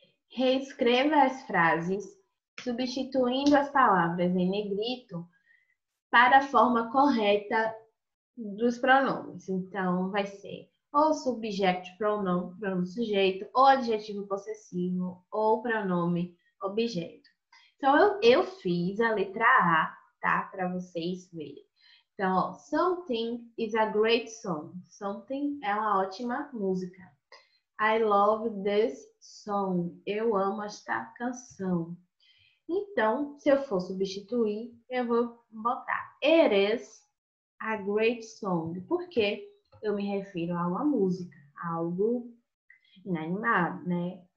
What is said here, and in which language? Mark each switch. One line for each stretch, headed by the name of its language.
Portuguese: Reescreva as frases, substituindo as palavras em negrito para a forma correta dos pronomes. Então, vai ser ou subject pronoun, pronome sujeito, ou adjetivo possessivo, ou pronome objeto. Então, eu fiz a letra A, tá? Para vocês verem.
English: Então, ó, something is a great song.
Portuguese: Something é uma ótima música.
English: I love this song.
Portuguese: Eu amo esta canção. Então, se eu for substituir, eu vou botar
English: it is a great song.
Portuguese: Porque eu me refiro a uma música, a algo inanimado, né?